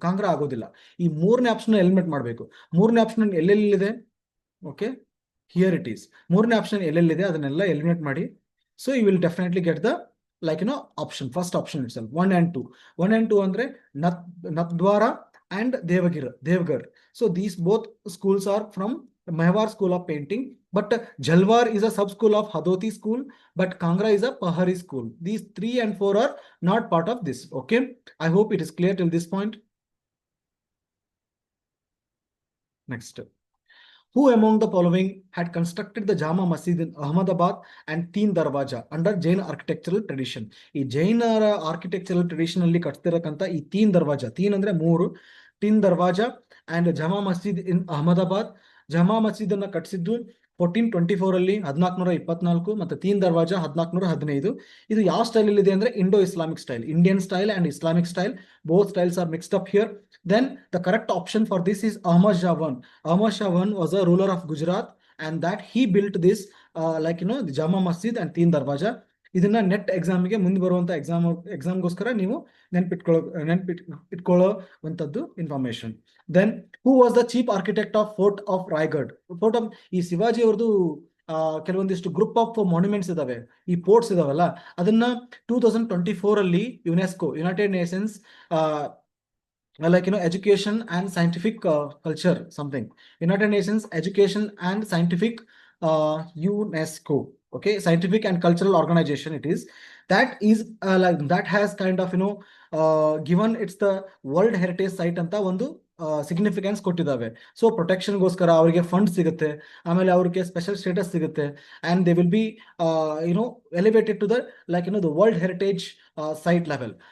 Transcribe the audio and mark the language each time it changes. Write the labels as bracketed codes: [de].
[kn] ಕಾಂಗ್ರಾ ಆಗೋದಿಲ್ಲ. ಈ 3ನೇ ಆಪ್ಷನ್ ಎಲಿಮಿನೇಟ್ ಮಾಡಬೇಕು. 3ನೇ option ಎಲ್ಲೆಲ್ಲಿದೆ? [en] Okay, here it is. [kn] 3ನೇ ಆಪ್ಷನ್ ಎಲ್ಲೆಲ್ಲಿದೆ ಅದನ್ನೆಲ್ಲ ಎಲಿಮಿನೇಟ್ ಮಾಡಿ. [en] So you will definitely get the option, first option itself. 1 and 2. 1 and 2 ಅಂದ್ರೆ Nathdwara and Devgarh. So these both schools are from Mewar School of Painting, but Jalwar is a sub school of Hadoti School, but Kangra is a Pahari school. These 3 and 4 are not part of this. Okay, I hope it is clear till this point. Next, who among the following had constructed the Jama Masjid in Ahmedabad and Teen Darwaja under Jain architectural tradition? [kn] ಈ ಜೈನರ architectural tradition ಅಲ್ಲಿ ಕಟ್ತಿರಕ್ಕಂತ ಈ ತೀನ್ ದರ್ವಾಜಾ, ತೀನ್ ಅಂದ್ರೆ 3, ತೀನ್ ದರ್ವಾಜಾ and ಜಮಾ ಮಸ್ಜಿದ್ ಇನ್ ಅಹಮದಾಬಾದ್. ಜಮಾ ಮಸ್ಜಿದ್ ಅನ್ನ ಕಟ್ಟಿಸಿದ್ದು 1424 ಅಲ್ಲಿ 1424, ಮತ್ತೆ ತೀನ್ ದರ್ವಾಜಾ 1415. ಇದು ಯಾವ ಸ್ಟೈಲ್ ಇದೆ ಅಂದ್ರೆ Indo Islamic style, Indian style and Islamic style. [en] Both styles are mixed up here. Then the correct option for this is Ahmad Shah I. Ahmad Shah I was a ruler of Gujarat, and that he built this the Jama Masjid and Teen Darwaja. [kn] ಇದನ್ನ net ಎಕ್ಸಾಮ್ಗೆ ಮುಂದೆ ಬರುವಂತ ಎಕ್ಸಾಮ್ಗೋಸ್ಕರ ನೀವು ನೆನ್ಪಿಟ್ಕೊಳ್ಳುವಂಥದ್ದು information. [en] Then who was the chief architect of fort of Raigad? Fort of [kn] ಈ ಶಿವಾಜಿ ಅವ್ರದ್ದು ಕೆಲವೊಂದಿಷ್ಟು group of monuments ಇದಾವೆ, ಈ ಪೋರ್ಟ್ಸ್ ಇದಾವಲ್ಲ, ಅದನ್ನ 2024 ಅಲ್ಲಿ [en] UNESCO, United Nations education and scientific culture something, United Nations Education and Scientific UNESCO, okay, scientific and cultural organization it is, that is that has kind of given it's the world heritage site anta [kn] ಒಂದು significance ಕೊಟ್ಟಿದ್ದಾವೆ. So ಪ್ರೊಟೆಕ್ಷನ್ಗೋಸ್ಕರ ಅವರಿಗೆ fund ಸಿಗುತ್ತೆ, ಆಮೇಲೆ ಅವ್ರಿಗೆ special status ಸಿಗುತ್ತೆ, [en] And they will be elevated to the the world heritage site level.